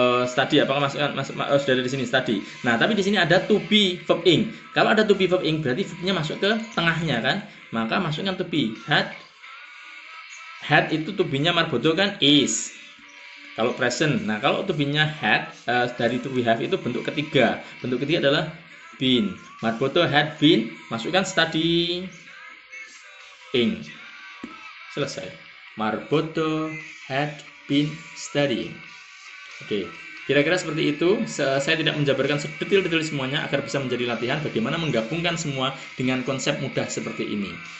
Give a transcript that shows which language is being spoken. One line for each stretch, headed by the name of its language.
Indonesian: Study, apakah sudah ada di sini study. Nah, tapi di sini ada to be verb ing. Kalau ada to be verb ing berarti verbnya masuk ke tengahnya kan? Maka masukkan to be. Had itu to be-nya Marboto kan is. Kalau present. Nah, kalau to be-nya had dari to be have itu bentuk ketiga. Bentuk ketiga adalah been.
English: Marboto had been,
Indonesian: masukkan study ing. Selesai.
English: Marboto had been studying.
Indonesian: Oke, kira-kira seperti itu. Saya tidak menjabarkan sedetail-detail semuanya agar bisa menjadi latihan bagaimana menggabungkan semua dengan konsep mudah seperti ini.